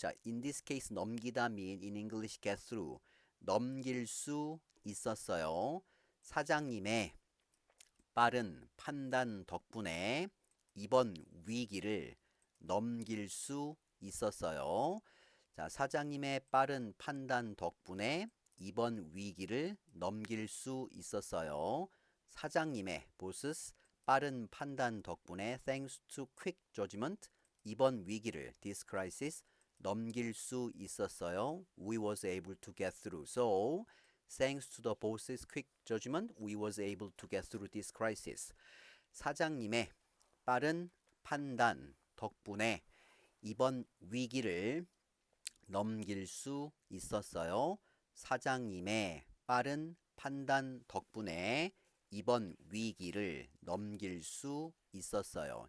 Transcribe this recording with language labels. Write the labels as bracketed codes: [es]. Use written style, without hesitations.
[en] 자, in this case [ko] 넘기다 [en] mean in English get through. [ko] 넘길 수 있었어요. 사장님의 빠른 판단 덕분에 이번 위기를 넘길 수 있었어요. 자, 사장님의 빠른 판단 덕분에 이번 위기를 넘길 수 있었어요. 사장님의 보스 빠른 판단 덕분에 [en] thanks to quick judgment [ko] 이번 위기를 [en] this crisis [ko] 넘길 수 있었어요. [en] We was able to get through. So thanks to the boss's quick judgment, we was able to get through this crisis. [ko] 사장님의 빠른 판단 덕분에 이번 위기를 넘길 수 있었어요. 사장님의 빠른 판단 덕분에 이번 위기를 넘길 수 있었어요.